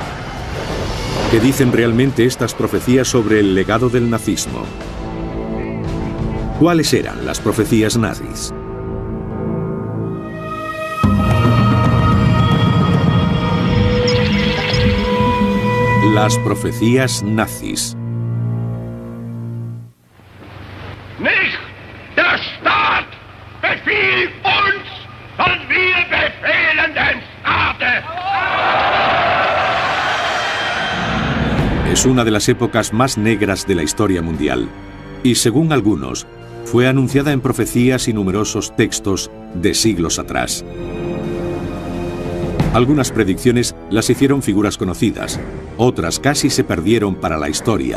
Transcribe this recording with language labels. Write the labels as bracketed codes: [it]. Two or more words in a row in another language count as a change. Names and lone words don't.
[es] ¿Qué dicen realmente estas profecías sobre el legado del nazismo? ¿Cuáles eran las profecías nazis? Las profecías nazis. [de] Nicht der Staat befiehlt uns, sondern wir befehlen dem Staate. [es] Es una de las épocas más negras de la historia mundial y, según algunos, fue anunciada en profecías y numerosos textos de siglos atrás. Algunas predicciones las hicieron figuras conocidas, otras casi se perdieron para la historia.